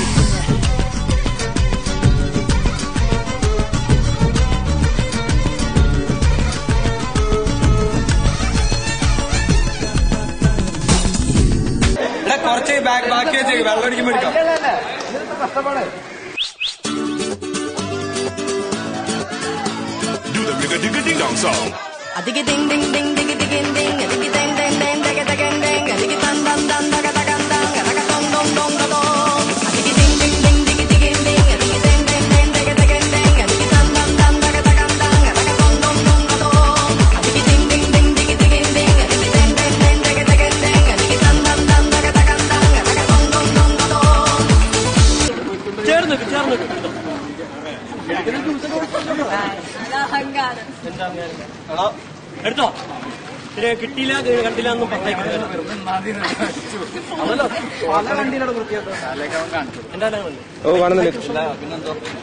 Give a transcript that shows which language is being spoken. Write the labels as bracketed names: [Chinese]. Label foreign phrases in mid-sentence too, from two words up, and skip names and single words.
[Malayalam] കുറച്ച് ബാക്കി വെച്ചേക്ക്, വെള്ളം അടിക്കുമ്പോ എടുക്കാം. കഷ്ടപ്പാട് Adigi ding ding ding digi digin ding, adigi ding ding ding daga daga ding, adigi dan dan dan daga daga dang, daga dong dong dong dong. Adigi ding ding ding digi digin ding, adigi ding ding ding daga daga ding, adigi dan dan dan daga daga dang, daga dong dong dong dong. Adigi ding ding ding digi digin ding, adigi ding ding ding daga daga ding, adigi dan dan dan daga daga dang, daga dong dong dong dong. ചേർന്ന് എടുത്തോ. കിട്ടിയില്ല കണ്ടില്ല ഒന്നും പറഞ്ഞേക്കില്ല. പിന്നെന്തോ